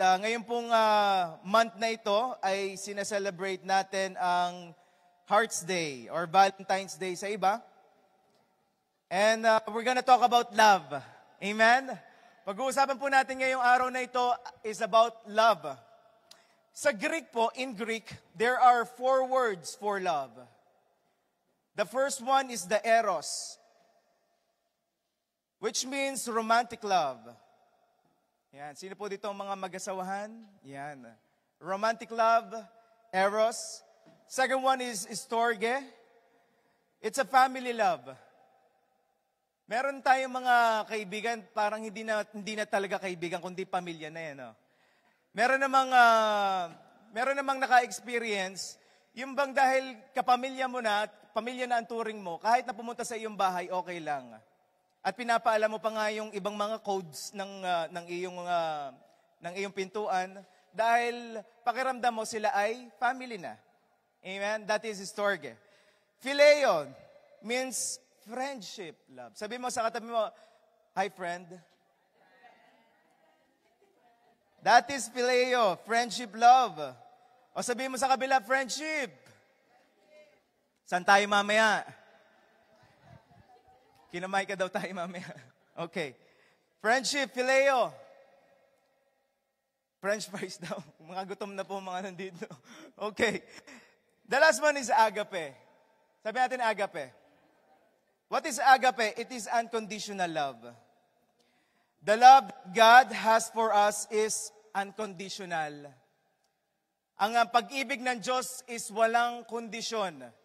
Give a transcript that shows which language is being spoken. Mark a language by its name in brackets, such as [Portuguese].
[Filipino] Ngayon pong month na ito ay sinaselebrate natin ang Hearts Day or Valentine's Day sa iba. [English] And we're gonna talk about love. Amen? [Filipino] Pag-uusapan po natin ngayong araw na ito [English] is about love. [Filipino] Sa Greek po, [English] in Greek, there are 4 words for love. The first one is the eros, which means romantic love. [Filipino] Yan. Sino po dito ang mga mag-asawahan? [English] Yan. Romantic love, eros. Second one is storge. It's a family love. [Filipino] Meron tayong mga kaibigan, parang hindi na talaga kaibigan, kundi pamilya na yan. No? Meron namang naka-experience, yung bang dahil kapamilya mo na, pamilya na ang turing mo, kahit na pumunta sa iyong bahay, okay lang. At pinapaalam mo pa nga yung ibang mga codes ng iyong pintuan dahil pakiramdam mo sila ay family na. [English] Amen? That is storge. Phileo means friendship love. [Filipino] Sabi mo sa katabi mo, [English] hi friend. That is phileo, friendship love. [Filipino] O sabi mo sa kabila, friendship. Saan tayo mamaya? Kinamay ka daw tayo mamaya. Okay. Friendship, phileo. French fries daw. Mga gutom na po mga nandito. [English] Okay. The last one is agape. [Filipino] Sabi natin agape. [English] What is agape? It is unconditional love. The love God has for us is unconditional. [Filipino] Ang pag-ibig ng Diyos is walang kondisyon.